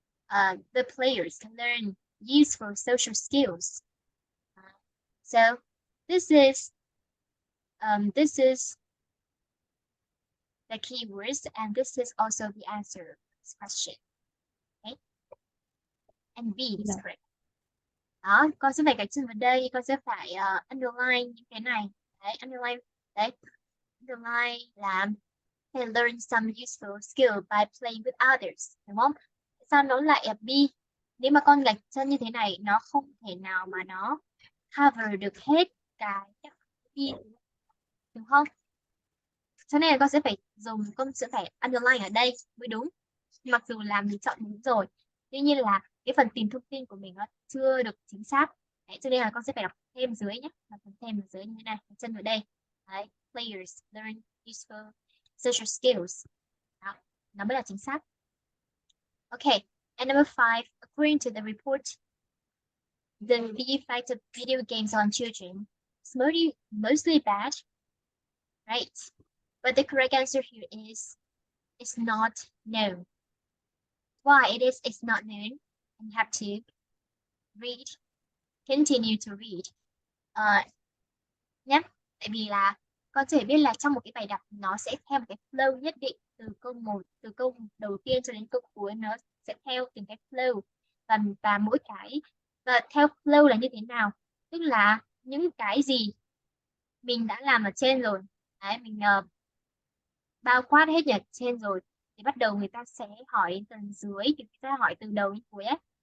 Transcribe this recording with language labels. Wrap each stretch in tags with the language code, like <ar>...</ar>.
<en>The players can learn useful social skills. So this is the keywords, and this is also the answer to this question. Okay, and B is</en> <vi>Là</vi> <en>correct.</en> <vi>Đó, con sẽ phải gạch chân vào đây, con sẽ phải underline những cái này. Đấy, underline, đấy, underline là</vi> <en>can learn some useful skill by playing with others,</en> <vi>đúng không? Sao nó lại là B? Nếu mà con gạch chân như thế này, nó không thể nào mà nó cover được hết cái B, đúng không? Cho nên là con sẽ phải underline ở đây mới đúng. Mặc dù là mình chọn đúng rồi, tuy nhiên là cái phần tìm thông tin của mình nó chưa được chính xác. Đấy, cho nên là con sẽ phải đọc thêm dưới nhé, đọc thêm ở dưới như thế này, chân ở đây.</vi> <en>Đấy, players learn useful social skills.</en> <vi>Đó, nó mới là chính xác.</vi> <en>Okay, and number 5, according to the report, the effect of video games on children is mostly bad, right? But the correct answer here is not known. Why it's not known? And you have to read, continue to read.</en> <vi>Nhé, tại vì là con có thể biết là trong một cái bài đọc nó sẽ theo một cái flow nhất định, từ câu đầu tiên cho đến câu cuối nó sẽ theo từng cái flow, và mỗi cái và theo flow là như thế nào, tức là những cái gì mình đã làm ở trên rồi, đấy, mình bao quát hết ở trên rồi thì bắt đầu người ta sẽ hỏi tầng dưới, thì người ta hỏi từ đầu đến cuối ấy.</vi>